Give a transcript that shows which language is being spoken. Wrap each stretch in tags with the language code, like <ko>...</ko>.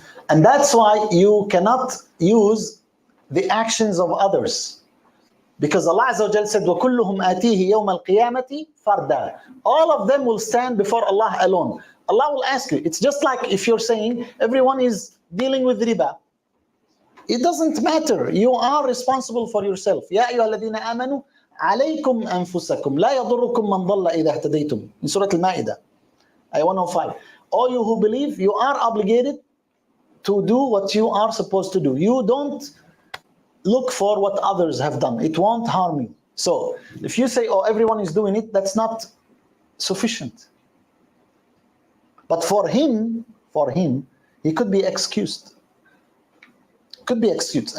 <en>And that's why you cannot use the actions of others. Because Allah Azza wa Jal said,</en> <ar>وَكُلُّهُمْ آتِيهِ يَوْمَ الْقِيَامَةِ فَرْدًا.</ar> <en>All of them will stand before Allah alone. Allah will ask you. It's just like if you're saying everyone is dealing with riba. It doesn't matter. You are responsible for yourself.</en> <ar>يَا أَيُّهَا الَّذِينَ آمَنُوا عَلَيْكُمْ أَنفُسَكُمْ لَا يَضُرُّكُمْ مَنْ ضَلَّ إِذَا اهْتَدَيْتُمْ</ar> <en>in Surah Al-Ma'idah, Ayah 105. All you who believe, you are obligated to do what you are supposed to do. You don't look for what others have done. It won't harm you. So if you say, oh, everyone is doing it, that's not sufficient. But for him, he could be excused. Could be excused.</en>